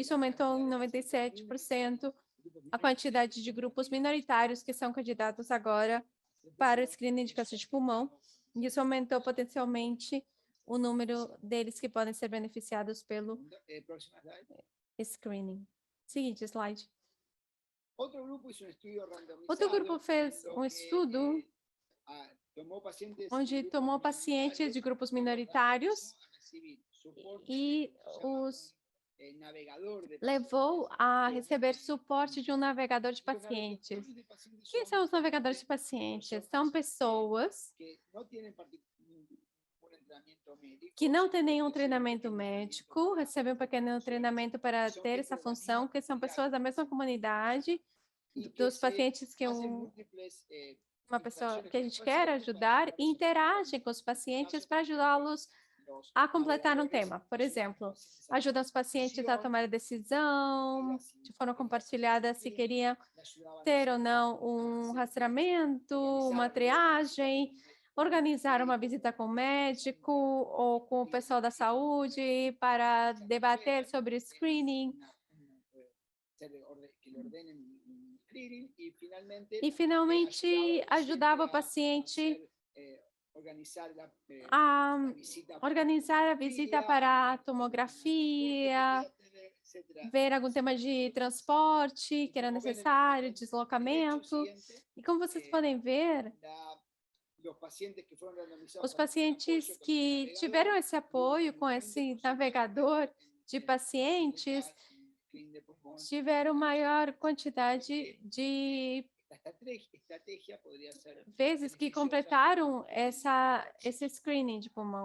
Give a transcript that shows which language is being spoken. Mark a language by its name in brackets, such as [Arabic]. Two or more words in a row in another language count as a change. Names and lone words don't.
[Portuguese] Isso aumentou em 97% a quantidade de grupos minoritários que são candidatos agora para o screening de câncer de pulmão. Isso aumentou potencialmente o número deles que podem ser beneficiados pelo Próxima slide. screening. Seguinte slide. [Spanish] Otro grupo hizo un estudio randomizado. [Portuguese] Outro grupo fez [Spanish] en lo [Portuguese] um [Spanish] que, [Portuguese] estudo [Spanish] tomó pacientes [Portuguese] onde [Spanish] de grupos [Portuguese] tomou pacientes de grupos minoritários [Spanish] a recibir soporte [Portuguese] e [Spanish] llamado, [Portuguese] os [Spanish] navegador de [Portuguese] levou a receber suporte de um navegador de [Spanish] pacientes. Los [Portuguese] pacientes. [Spanish] navegadores de pacientes [Portuguese] Quem [Spanish] son [Portuguese] são os navegadores de pacientes? São pessoas [Spanish] que no tienen un entrenamiento médico, [Portuguese] que não têm [Spanish] sino [Portuguese] nenhum [Spanish] reciben un [Portuguese] treinamento [Spanish] pequeño [Portuguese] médico, recebem um pequeno treinamento para ter essa função, que são pessoas da mesma comunidade [Spanish] y que [Portuguese] dos [Spanish] se [Portuguese] pacientes que [Spanish] hacen [Portuguese] um [Spanish] múltiples, [Portuguese] uma pessoa [Spanish] interacciones [Portuguese] que a [Spanish] con los [Portuguese] gente quer [Spanish] pacientes [Portuguese] ajudar [Spanish] para [Portuguese] e interage com os pacientes para ajudá-los [Spanish] los [Portuguese] a completar um [Spanish] navegadores [Portuguese] tema. Por [Spanish] ayudan a [Portuguese] exemplo, [Spanish] los pacientes a [Portuguese] ajuda os pacientes a tomar a decisão de forma compartilhada se queriam [Spanish] le ayudaban a [Portuguese] ter ou [Spanish] hacer [Portuguese] não um rastreamento, uma triagem, organizar uma visita com o médico ou com o pessoal da saúde para debater sobre screening. [Spanish] que le ordenen un screening y finalmente [Portuguese] E, finalmente, ajudava o paciente a organizar a visita para a tomografia, ver algum tema de transporte que era necessário, deslocamento. E como vocês podem ver, os pacientes que tiveram esse apoio com esse navegador de pacientes tiveram maior quantidade de vezes que completaram esse screening de pulmão.